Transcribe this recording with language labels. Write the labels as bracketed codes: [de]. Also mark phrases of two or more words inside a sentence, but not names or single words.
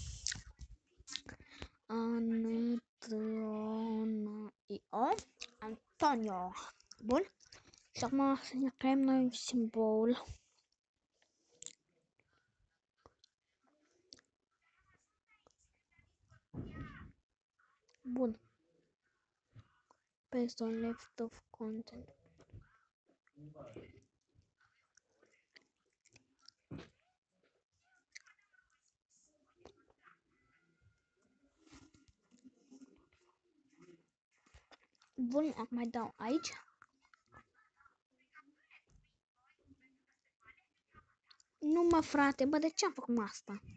[ro] Antonio. Bun. Și acum să ne creăm noi un simbol. Bun. [en] Paste on left of content. [ro] Bun, acum mai dau aici. Nu mă, frate, bă, de ce am făcut asta?